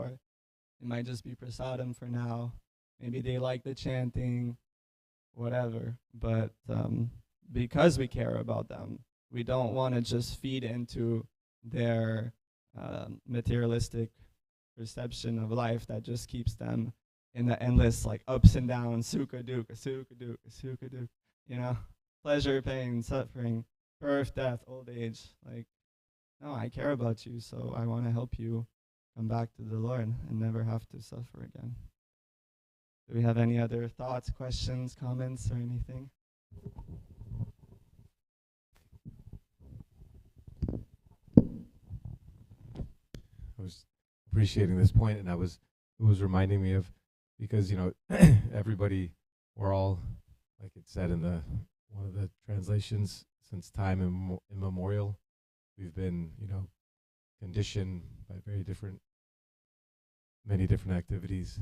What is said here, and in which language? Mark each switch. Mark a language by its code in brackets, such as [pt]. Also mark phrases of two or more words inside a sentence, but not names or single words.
[en] It might just be prasadam for now. Maybe they like the chanting, whatever. But because we care about them, we don't want to just feed into their materialistic perception of life that just keeps them in the endless ups and downs, [pi] sukha dukkha, sukha dukkha, sukha dukkha, [en] pleasure, pain, suffering, birth, death, old age. No, I care about you, so I want to help you come back to the Lord and never have to suffer again. Do we have any other thoughts, questions, comments, or anything? I was appreciating this point, and it was reminding me of, because everybody, we're all, like it said in one of the translations, since time immemorial, we've been conditioned by many different activities.